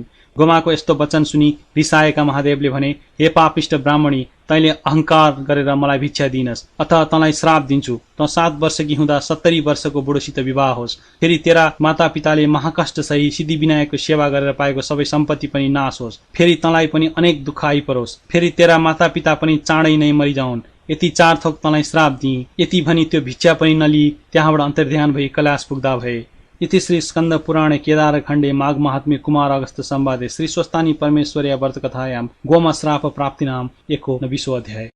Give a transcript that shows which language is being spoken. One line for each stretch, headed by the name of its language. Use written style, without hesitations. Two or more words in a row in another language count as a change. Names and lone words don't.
Nepali: गोमाको यस्तो वचन सुनि रिसाएका महादेवले भने, हे पापिष्ट ब्राह्मणी, तैले अहंकार गरेर मलाई भिक्षा दिनस्, अथवा तँलाई श्राप दिन्छु, त 7 वर्षकी हुँदा 70 वर्षको बुढोसित विवाह होस्, फेरि तेरा माता पिताले महाकष्ट सही सिद्धि विनायकको सेवा गरेर पाएको सबै सम्पत्ति पनि नाश होस्, फेरि तँलाई पनि अनेक दुःख आइपरोस्, फेरि तेरा माता पिता पनि चाँडै नै मरिजाउन्, यति 4 थोक तँलाई श्राप दिए। यति भनी त्यो भिक्षा पनि नलिई त्यहाँबाट अन्तर्ध्यान भई कैलाश पुग्दा भए।
Sanskrit: इति श्री स्कंद पुराणे केदार खण्डे माघ महात्म्ये कुमार अगस्त्य संवादे श्री स्वस्तानी परमेश्वर्या व्रत कथायां गोमा श्राप प्राप्तिनाम 19 अध्याय।